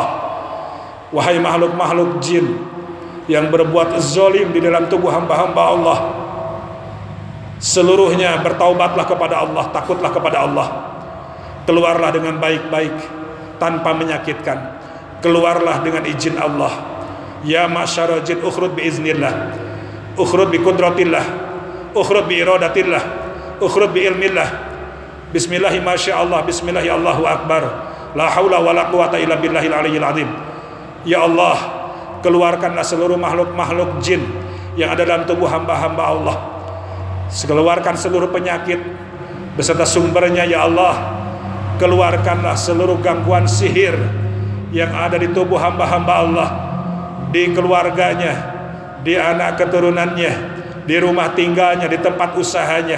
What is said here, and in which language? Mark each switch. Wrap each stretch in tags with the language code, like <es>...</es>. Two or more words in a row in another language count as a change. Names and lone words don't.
<id>Wahai makhluk-makhluk jin yang berbuat zalim di dalam tubuh hamba-hamba Allah, seluruhnya bertaubatlah kepada Allah, takutlah kepada Allah. Keluarlah dengan baik-baik tanpa menyakitkan. Keluarlah dengan izin Allah.</id> <ar>يا معشر الجن، اخرج بإذن الله، اخرج بقدرة الله، اخرج بإرادة الله، اخرج بعلم الله. بسم الله ما شاء الله، بسم الله الله أكبر. لا حول ولا قوة إلا بالله العلي العظيم.</ar> <id>Ya Allah, keluarkanlah seluruh makhluk-makhluk jin yang ada dalam tubuh hamba-hamba Allah. Keluarkan seluruh penyakit beserta sumbernya ya Allah. Keluarkanlah seluruh gangguan sihir yang ada di tubuh hamba-hamba Allah, di keluarganya, di anak keturunannya, di rumah tinggalnya, di tempat usahanya.</id>